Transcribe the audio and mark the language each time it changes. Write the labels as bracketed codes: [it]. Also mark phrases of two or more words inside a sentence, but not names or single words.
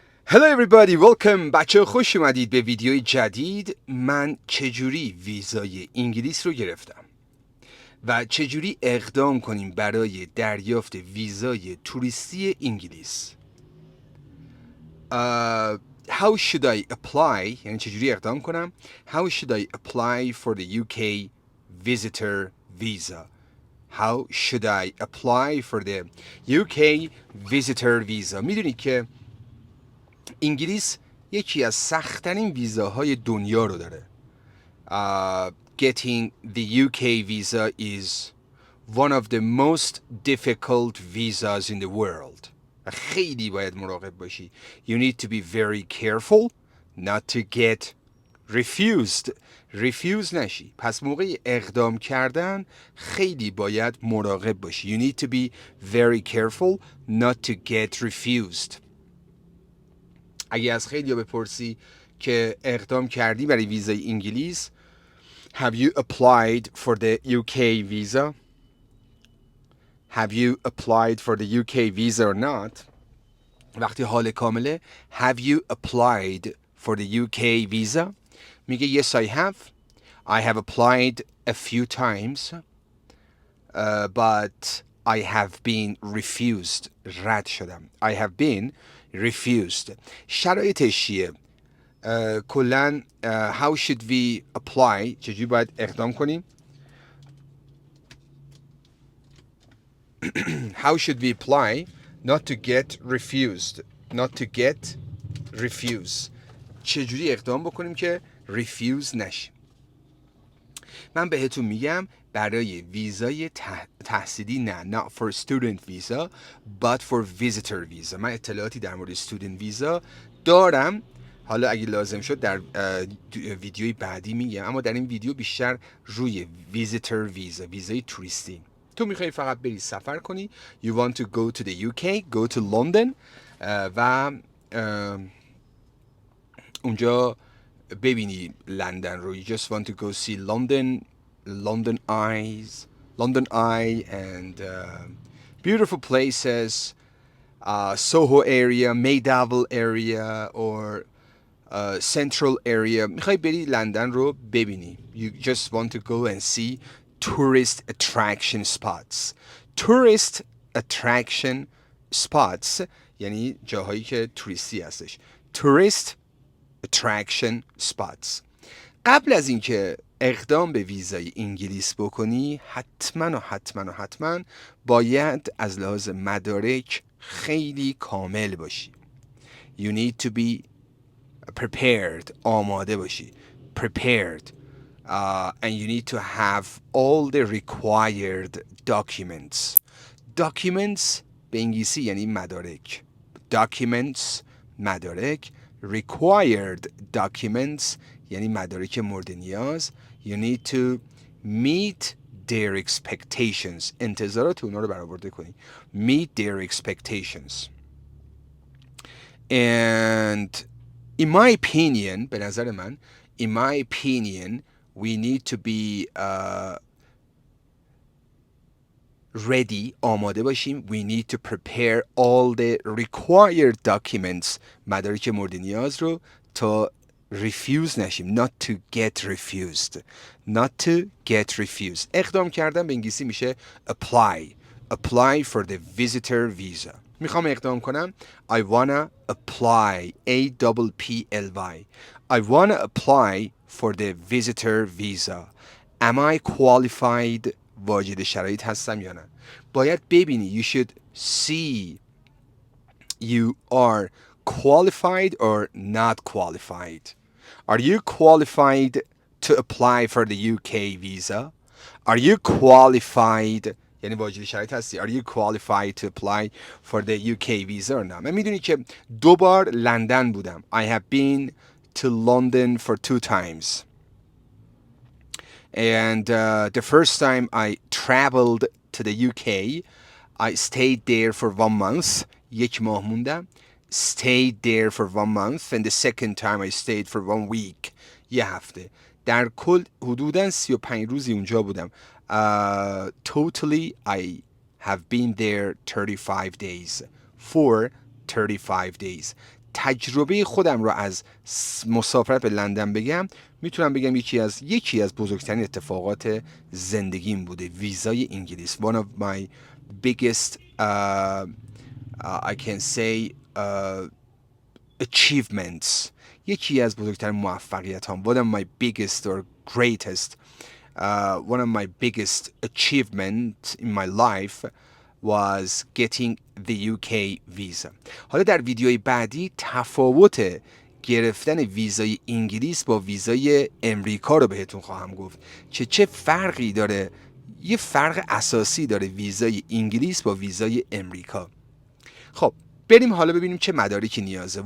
[en] Hello everybody, welcome. [fa] بچه خوش اومدید به ویدیوی جدید. من چجوری ویزای انگلیس رو گرفتم و چجوری اقدام کنیم برای دریافت ویزای توریستی انگلیس. [en] How should I apply؟ [fa] یعنی چجوری اقدام کنم. [en] How should I apply for the UK visitor visa? How should I apply for the UK visitor visa؟ [fa] میدونید که انگلیس یکی از سخت‌ترین ویزاهای دنیا رو داره. [en] Getting the UK visa is one of the most difficult visas in the world. [fa] خیلی باید مراقب باشی. [en] You need to be very careful not to get refused. [fa] refuse نشی. پس موقع اقدام کردن خیلی باید مراقب باشی. [en] You need to be very careful not to get refused. [fa] اگه از خیلی بپرسی که اقدام کردی برای ویزای انگلیس [en] Have you applied for the UK visa? Have you applied for the UK visa or not? [fa] وقتی حال کامله [en] Have you applied for the UK visa? میگه Yes I have. I have applied a few times but I have been refused. [fa] رد شدم. [en] I have been refused. [fa] شرایطش چیه؟ کلن [en] how should we apply [fa] چجوری باید اقدام کنیم [en] how should we apply not to get refused [fa] چجوری اقدام بکنیم که refuse نشیم. من بهتون میگم برای ویزای تحصیلی نه [en] not for student visa but for visitor visa [fa] من اطلاعاتی در مورد [en] student visa [fa] دارم. حالا اگه لازم شد در ویدیوی بعدی میگم اما در این ویدیو بیشتر روی [en] visitor visa [fa] ویزای توریستی. تو میخوای فقط بری سفر کنی [en] you want to go to the UK go to London و [fa] اونجا ببینی لندن رو [en] you just want to go see London Eye and beautiful places Soho area Maydavel area or central area [fa] میخوای بری لندن رو ببینی [en] you just want to go and see tourist attraction spots [fa] یعنی جاهایی که توریستی هستش [en] tourist attraction spots. [fa] قبل از اینکه اقدام به ویزای انگلیس بکنی حتما باید از لحاظ مدارک خیلی کامل باشی. [en] You need to be prepared [fa] آماده باشی [en] prepared and you need to have all the required documents [fa] به انگلیسی یعنی مدارک [en] مدارک required documents [fa] یعنی مدارک مورد نیاز [en] you need to meet their expectations [fa] انتظارات اونا رو برآورده کنی [en] meet their expectations and in my opinion [fa] به نظر من [en] in my opinion we need to be ready [fa] آماده باشیم [en] we need to prepare all the required documents [fa] مدارک مورد نیاز رو تا [en] refuse نشیم not to get refused [fa] اقدام کردن به انگلیسی میشه [en] apply for the visitor visa [fa] میخوام اقدام کنم [en] I wanna apply APPLY I wanna apply for the visitor visa am I qualified [fa] واجد شرایط هستم یا نه باید ببینی [en] you should see you are qualified or not qualified are you qualified to apply for the UK visa are you qualified [fa] یعنی واجد شرایط هستی [en] are you qualified to apply for the UK visa or not [fa] من میدونی که 2 بار لندن بودم [en] I have been to London for 2 times and the first time I traveled to the UK I stayed there for 1 month 1 ماه [fa] موندم [en] stayed there for 1 month and the second time I stayed for 1 week [fa] 1 هفته در کل حدوداً 35 روزی اونجا بودم [en] totally I have been there 35 days for 35 days [fa] تجربه خودم رو از مسافرت به لندن بگم، میتونم بگم یکی از بزرگترین اتفاقات زندگیم بوده ویزای انگلیس. [en] One of my biggest I can say achievements. [fa] یکی از بزرگترین موفقیت هم. [en] One of my biggest or greatest one of my biggest achievements in my life was getting the UK visa. [fa] حالا در ویدیوی بعدی تفاوت گرفتن ویزای انگلیس با ویزای امریکا رو بهتون خواهم گفت. چه فرقی داره؟ یه فرق اساسی داره ویزای انگلیس با ویزای امریکا. خب بریم حالا ببینیم چه مدارکی نیازه.